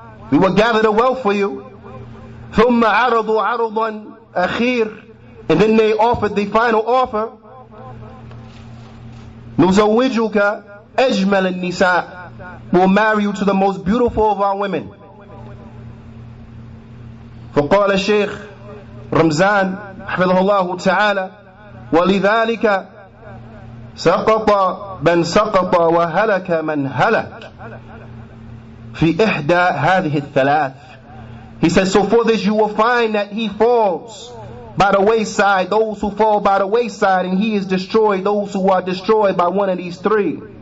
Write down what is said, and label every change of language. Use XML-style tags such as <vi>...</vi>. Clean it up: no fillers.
<en>We will gather the wealth for you.</en> <ar>ثم عرضوا عرضا أخير.</ar> <en>And then they offered the final offer.</en> <ar>نزوجك أجمل النساء.</ar> <en>We'll marry you to the most beautiful of our women.</en> <ar>فقال الشيخ رمزان حفظه الله تعالى ولذلك سقط من سقط وهلك من هلك في إحدى هذه الثلاث.</ar> <en>He says, so for this you will find that he falls by the wayside, those who fall by the wayside, and he is destroyed, those who are destroyed by one of these three.</en>